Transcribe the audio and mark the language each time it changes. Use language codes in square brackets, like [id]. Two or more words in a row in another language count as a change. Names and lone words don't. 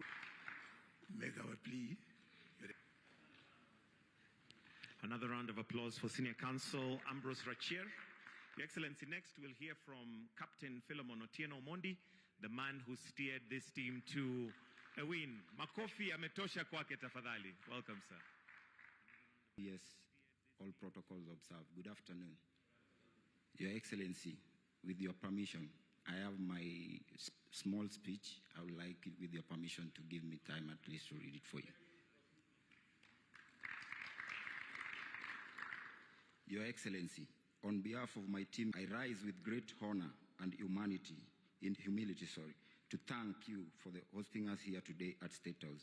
[en] Make our plea. Another round of applause for Senior Counsel Ambrose Rachier. Your Excellency, next we'll hear from Captain Philemon Otieno Mondi, the man who steered this team to a win. [sw] Makofi ametosha kwake tafadhali. [en] Welcome, sir. Yes, all protocols observed. Good afternoon. Your Excellency, with your permission, I have my small speech. I would like, with your permission, to give me time at least to read it for you. Your Excellency, on behalf of my team, I rise with great honor and humility, to thank you for hosting us here today at State House.